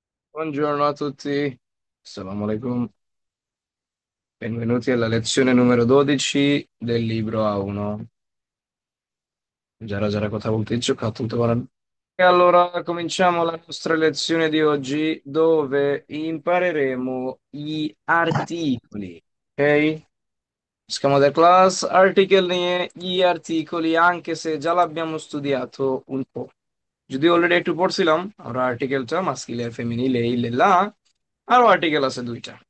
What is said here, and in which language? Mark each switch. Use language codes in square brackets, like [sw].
[it] Buongiorno a tutti, Assalamu alaikum, benvenuti alla lezione numero 12 del libro A1. [bn] যারা যারা কথা বলতে ইচ্ছুক হাত তুলতে পারেন। [it] E allora cominciamo la nostra lezione di oggi dove impareremo gli articoli. Ok? Schema del class, article নিয়ে gli articoli, anche se già l'abbiamo studiato un po'. [bn] যদিও অলরেডি একটু পড়ছিলাম আমরা আর্টিকেলটা মাস্কিল [it] e femminile il e la, [bn] আরো article আছে দুইটা।